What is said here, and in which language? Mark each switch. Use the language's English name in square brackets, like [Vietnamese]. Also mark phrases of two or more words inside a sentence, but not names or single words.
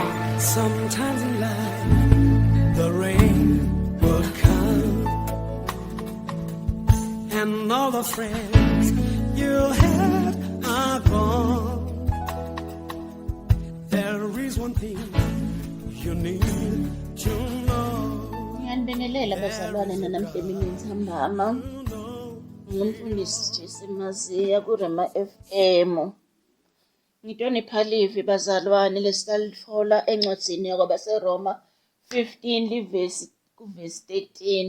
[English] Sometimes in life, the rain will come, and all the friends you had are gone. There is one thing you need to know. [Swati] Ngiyanibingelela bazalwane nanamhlanje nithambama. Ngumfundisi Jesse Maziya kuRema FM. Ngihlonipha livi bazalwane lesitalithola encwadzini yakwabaseRoma 15 livesi kuvesi 13.